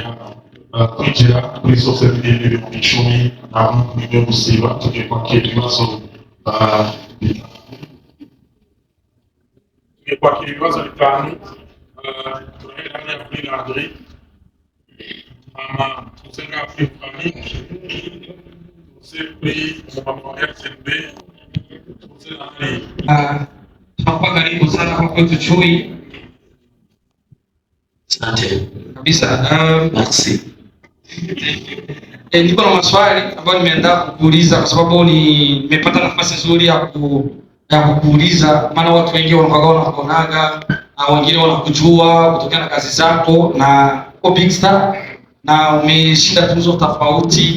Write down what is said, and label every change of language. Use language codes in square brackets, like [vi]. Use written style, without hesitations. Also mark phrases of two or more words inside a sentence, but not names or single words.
[rn] Kwinjira kuri Source TV n'ibihumbi 10 nta muntu n'imwe gusiba, tugiye kwakira ibibazo bitanu. Turahera hariya kuri Landry, tuze ngaha kuri Famille, tuze kuri umumama wa RCB, tuze hariya. [sw] Hapa karibu sana kwa kwetu Chui. Asante Kabisa. [fr] merci. [sw] Niko na maswali ambayo nimeandaa kukuuliza kwa sababu nimepata nafasi nzuri ya kukuuliza, maana watu wengi wanakuonaga na wengine wanakujua kutokana na kazi zako na uko [en] big star [sw] na umeshinda tuzo tofauti.